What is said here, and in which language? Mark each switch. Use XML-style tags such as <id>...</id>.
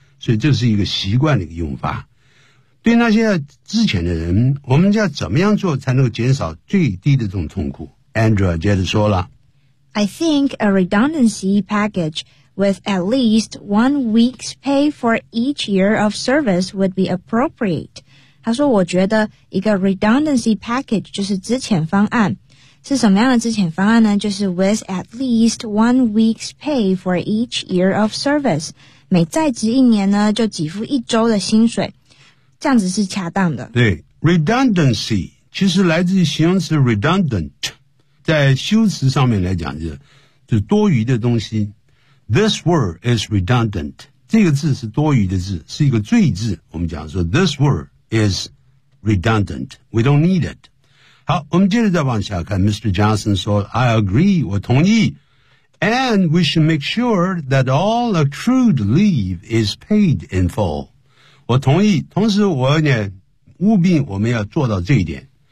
<zh>所以这是一个习惯的一个用法。对那些之前的人我们要怎么样做才能够减少最低的这种痛苦 Andrew 接着说了。</zh> <en>I think a redundancy package,with at least 1 week's pay for each year of service would be appropriate.</en> <zh>他说我觉得一个 redundancy package 就是资遣方案。是什么样的资遣方案呢就是</zh> <en>with at least 1 week's pay for each year of service.</en> <zh>每在职一年呢就给付一周的薪水。这样子是恰当的。对 ,redundancy, 其实来自于形容词 redundant， 在修辞上面来讲就是多余的东西。</zh> <en>This word is redundant，</en> <zh>这个字是多余的字，是一个赘字。我们讲说</zh> <en>This word is redundant， we don't need it。</en> <zh>好，我们接着再往下看。Mr. Johnson 说</zh> <en>I agree，</en> <zh>我同意。</zh> <en>And we should make sure that all accrued leave is paid in full。</en> <zh>我同意，同时我也务必我们要做到这一点。</zh>